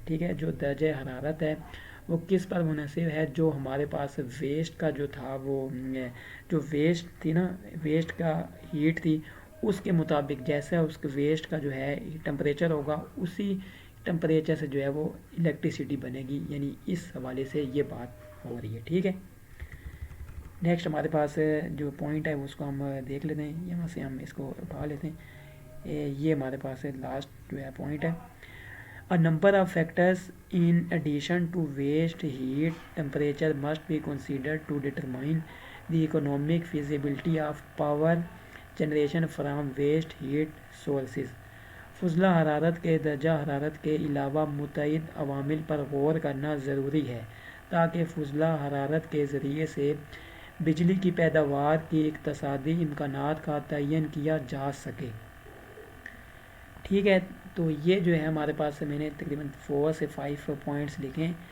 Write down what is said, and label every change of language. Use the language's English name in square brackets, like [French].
[Urdu] ٹھیک ہے جو درجہ حرارت ہے وہ کس پر منحصر ہے, جو ہمارے پاس ویسٹ کا جو تھا وہ جو ویسٹ تھی نا ویسٹ کا ہیٹ تھی اس کے مطابق جیسا اس کے ویسٹ کا جو ہے ٹمپریچر ہوگا اسی ٹمپریچر سے جو ہے وہ الیکٹریسٹی بنے گی. یعنی اس حوالے سے یہ بات ہو رہی ہے. ٹھیک ہے نیکسٹ ہمارے پاس جو پوائنٹ ہے اس کو ہم دیکھ لیتے ہیں. یہاں سے ہم اس کو اٹھا لیتے ہیں. یہ ہمارے پاس لاسٹ جو ہے پوائنٹ ہے. [English] A number of factors in addition to waste heat temperature must be considered to determine the economic feasibility of power generation from waste heat sources. [Urdu] فضلہ حرارت کے درجہ حرارت کے علاوہ متعدد عوامل پر غور کرنا ضروری ہے تاکہ فضلہ حرارت کے ذریعے سے بجلی کی پیداوار کی اقتصادی امکانات کا تعین کیا جا سکے. ٹھیک ہے تو یہ جو ہے ہمارے پاس میں نے تقریباً 4 سے 5 پوائنٹس لکھیں.